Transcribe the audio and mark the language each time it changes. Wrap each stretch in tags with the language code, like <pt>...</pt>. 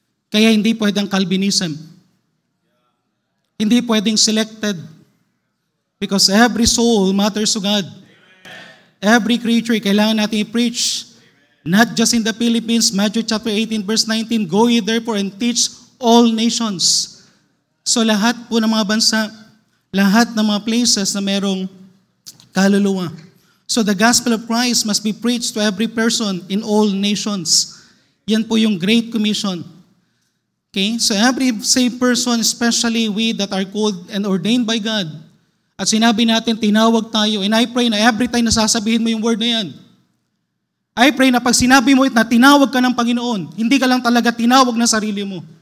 <tl>Kaya hindi pwedeng Calvinism. Hindi pwedeng selected.</tl> <en>Because every soul matters to God. Every creature,</en> <tl>kailangan natin i-preach.</tl> <en>Not just in the Philippines, Matthew chapter 18 verse 19, go ye therefore and teach all nations.</en> <tl>So lahat po ng mga bansa, lahat ng mga places na merong kaluluwa.</tl> <en>So the gospel of Christ must be preached to every person in all nations.</en> <tl>Yan po yung Great Commission. Okay?</tl> <en>So every saved person, especially we that are called and ordained by God,</en> <tl>at sinabi natin, tinawag tayo,</tl> <en>and I pray</en> <tl>na</tl> <en>every time</en> <tl>nasasabihin mo yung word na yan,</tl> <en>I pray</en> <tl>na pag sinabi mo na tinawag ka ng Panginoon, hindi ka lang talaga tinawag na sarili mo.</tl>